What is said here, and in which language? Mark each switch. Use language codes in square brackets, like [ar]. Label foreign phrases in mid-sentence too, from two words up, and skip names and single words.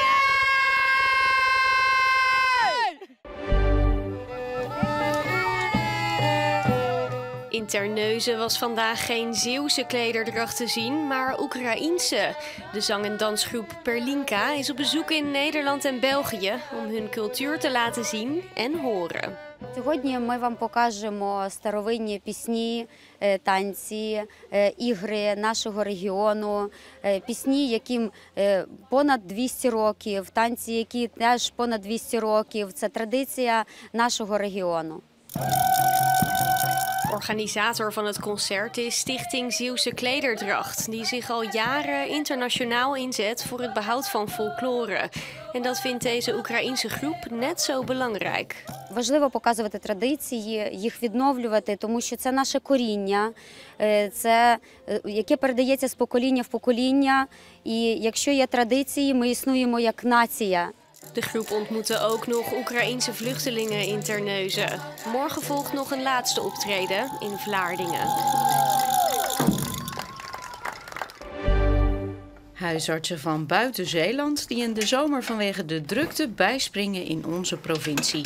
[nl] In Terneuzen was vandaag geen Zeeuwse klederdracht te zien, maar Oekraïense. De zang- en dansgroep Perlinka is op bezoek in Nederland en België om hun cultuur te laten zien en horen. [uk] Сьогодні ми вам покажемо старовинні пісні, танці, ігри нашого регіону, пісні, яким понад 200 років, танці, які теж понад 200 років. Це традиція нашого регіону. [nl] Organisator van het concert is Stichting Zeeuwse Klederdracht, die zich al jaren internationaal inzet voor het behoud van folklore. En dat vindt deze Oekraïense groep net zo belangrijk. [uk] Важливо показувати традиції, їх відновлювати, тому що це наше коріння, це яке передається з покоління в покоління. І якщо є традиції, ми існуємо як нація. [nl] De groep ontmoette ook nog Oekraïense vluchtelingen in Terneuzen. Morgen volgt nog een laatste optreden in Vlaardingen. Huisartsen van buiten Zeeland die in de zomer vanwege de drukte bijspringen in onze provincie.